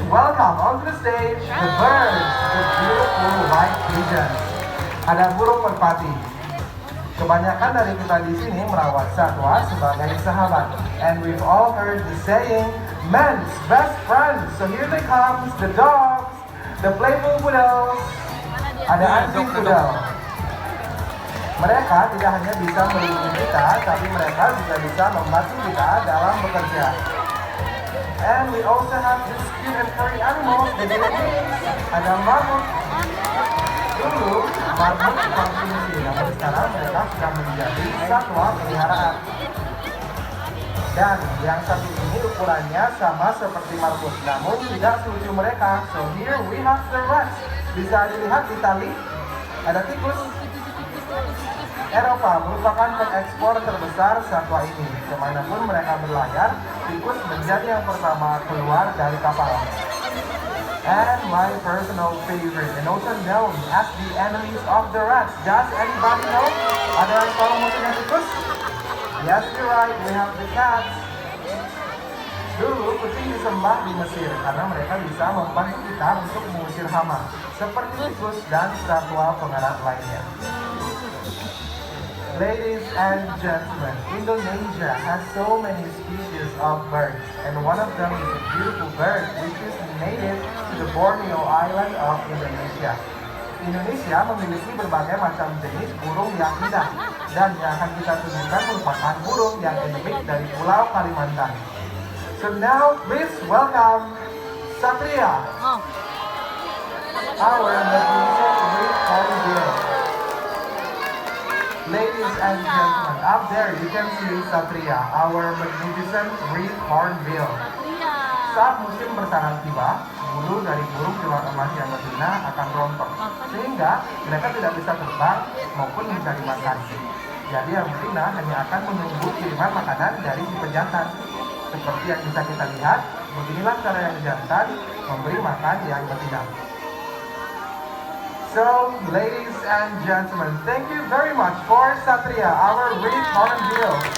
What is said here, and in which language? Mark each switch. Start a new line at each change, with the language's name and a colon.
English: welcome onto the stage the birds, the beautiful white pigeons.
Indonesian: Ada burung merpati. Kebanyakan dari kita di sini merawat satwa sebagai sahabat.
English: And we've all heard the saying, man's best friend. So here they come, the dogs, the playful poodles.
Indonesian: Ada anjing poodle. Mereka tidak hanya bisa melindungi kita, tapi mereka juga bisa membantu kita dalam bekerja.
English: And we also have this cute and furry animals, the guinea pigs.
Indonesian: Ada marmut. Dulu, marmut dikonsumsi, namun sekarang mereka sudah menjadi satwa peliharaan. Dan yang satu ini ukurannya sama seperti marmut, namun tidak selucu mereka.
English: So here we have the rats.
Indonesian: Bisa dilihat di tali, ada tikus. Eropa merupakan pengekspor terbesar satwa ini. Kemanapun mereka berlayar, tikus menjadi yang pertama keluar dari kapal.
English: And my personal favorite, and also known as the enemies of the rats. Does anybody know?
Indonesian: Ada yang tahu musuhnya tikus?
English: Yes, you're right. We have the cats.
Indonesian: Dulu kucing disembah di Mesir karena mereka bisa membantu kita untuk mengusir hama, seperti tikus dan satwa pengarat lainnya.
English: Ladies and gentlemen, Indonesia has so many species of birds, and one of them is a beautiful bird which is native to the Borneo Island of Indonesia.
Indonesian: Indonesia memiliki berbagai macam jenis burung yang indah, dan yang akan kita tunjukkan merupakan burung yang endemik dari Pulau Kalimantan.
English: So now, please welcome Satria, our magnificent great hornbill. Ladies and gentlemen, up there you can see Satria, our magnificent great hornbill.
Indonesian: Saat musim bersarang tiba, bulu dari burung julang emas yang betina akan rontok, sehingga mereka tidak bisa terbang maupun mencari makan. Jadi yang betina hanya akan menunggu kiriman makanan dari si pejantan. Seperti yang bisa kita lihat, beginilah cara yang jantan memberi makan yang betina.
English: So, ladies and gentlemen, thank you very much for Satria, our red hornbill.